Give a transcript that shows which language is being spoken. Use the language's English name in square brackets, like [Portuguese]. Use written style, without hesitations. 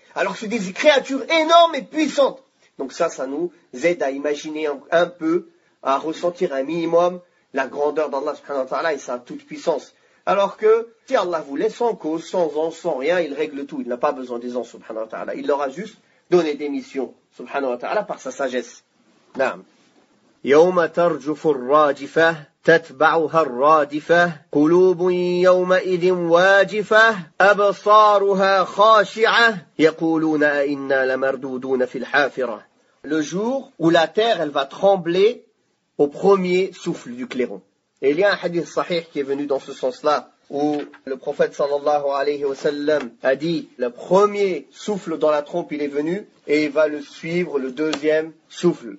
[French] Alors que c'est des créatures énormes et puissantes. Donc ça nous aide à imaginer un peu, à ressentir un minimum la grandeur d'Allah subhanahu wa ta'ala et sa toute puissance. Alors que si Allah voulait, sans cause, sans ange, sans rien, il règle tout. Il n'a pas besoin des anges subhanahu wa ta'ala. Il leur a juste donné des missions subhanahu wa ta'ala par sa sagesse. [Arabic] Naam. يوم ترجف الراجفة تتبعها الرادفة قلوب يومئذ واجفة أبصارها خاشعة يقولون أئنا لمردودون في الحافرة [French] le jour où la terre, elle va trembler au premier souffle du clairon. Et il y a un hadith sahih qui est venu dans ce sens-là, où le prophète sallallahu alayhi wa sallam a dit, le premier souffle dans la trompe, il est venu, et il va le suivre le deuxième souffle.